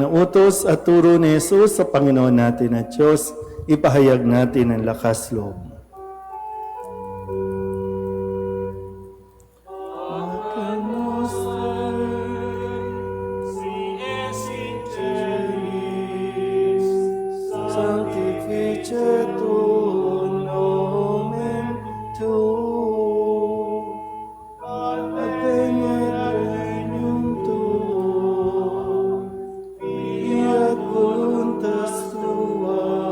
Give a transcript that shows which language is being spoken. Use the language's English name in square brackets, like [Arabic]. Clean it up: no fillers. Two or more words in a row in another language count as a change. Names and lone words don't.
[Filipino] na utos at turo ni Jesus sa Panginoon natin at Diyos, ipahayag natin ang lakas loob. [Latin] Sanctificetur nomen tuum, adveniat regnum tuum, fiat voluntas tua,